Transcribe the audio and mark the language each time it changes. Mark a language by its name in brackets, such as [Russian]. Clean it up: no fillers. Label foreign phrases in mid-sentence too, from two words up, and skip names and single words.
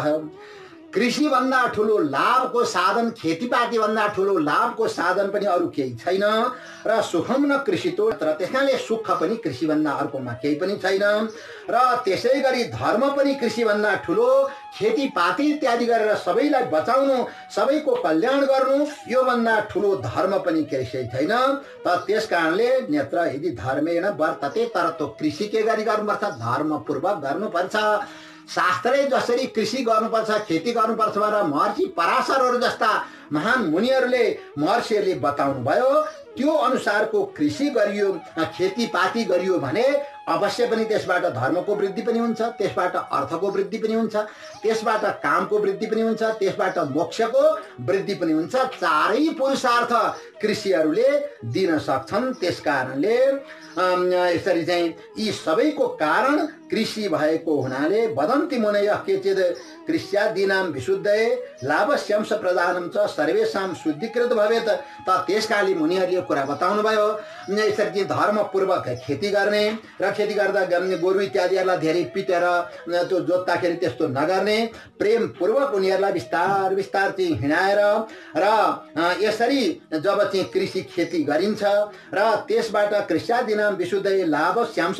[Nepali] कृषि भन्दा ठुलो लाभको साधन, खेतीपाती भन्दा ठुलो लाभको साधन पनि अरू केही छैन र [Sanskrit] सुखम न कृषितो। [Nepali] त्यसकारणले सुख पनि कृषि भन्दा अर्कोमा केही पनि छैन र त्यसै गरी धर्म पनि कृषि भन्दा ठुलो, खेतीपाती इत्यादि गरेर सबैलाई बचाउनु, सबैको कल्याण गर्नु, यो भन्दा ठुलो धर्म पनि केही छैन। त त्यस कारणले [Sanskrit] नेत्र यदि धर्मेण वर्तते, [Nepali] तर त्यो कृषि के गरी गर्नुपर्छ, धर्मपूर्वक गर्नुपर्छ। शास्त्रले जसरी कृषि गर्नुपर्छ, खेती गर्नुपर्छ भनेर महर्षि पराशरहरू जस्ता महान मुनिहरूले महर्षिहरूले बताउनु भयो, त्यो अनुसारको कृषि गरियो, खेतीपाती गरियो भने अवश्य पनि त्यसबाट धर्मको वृद्धि पनि हुन्छ, त्यसबाट अर्थको वृद्धि पनि हुन्छ, त्यसबाट कामको वृद्धि पनि हुन्छ, त्यसबाट मोक्षको वृद्धि पनि हुन्छ। चारै पुरुषार्थ कृषिहरूले दिन सक्छन्। त्यस कारणले यसरी चाहिँ यी सबैको कारण कृषि भएको हुनाले [Sanskrit] वदन्ति मुनयः केचित् कृष्यादीनां विशुद्धये लाभस्यांश प्रदानं च सर्वेषां शुद्धिकृत भवेत्। [Nepali] त त्यसकाले मुनिहरूले कुरा बताउनु भयो, यसरी चाहिँ धर्मपूर्वक खेती गर्ने र खेती गर्दा गोरु इत्यादिहरूलाई धेरै पिटेर त्यो जोत्दाखेरि त्यस्तो नगर्ने, प्रेमपूर्वक उनीहरूलाई बिस्तार बिस्तार चाहिँ हिँडाएर र यसरी जब चाहिँ कृषि खेती गरिन्छ र त्यसबाट [Sanskrit] कृष्यादीनां विशुद्धये लाभस्यांश